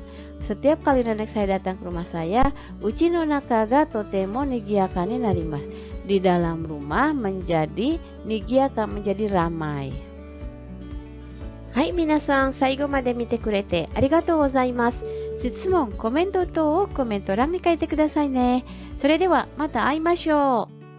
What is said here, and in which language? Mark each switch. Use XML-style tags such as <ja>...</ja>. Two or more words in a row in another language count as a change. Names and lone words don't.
<id>Setiap kali nenek saya datang ke rumah saya,</id> <ja>うちの中がとても賑やかになります.</ja> <id>Di dalam rumah menjadi nigiyaka, menjadi ramai.</id> <ja>はい皆さん、最後まで見てくれてありがとうございます. 質問、コメント等をコメント欄に書いてくださいね。それではまた会いましょう。</ja>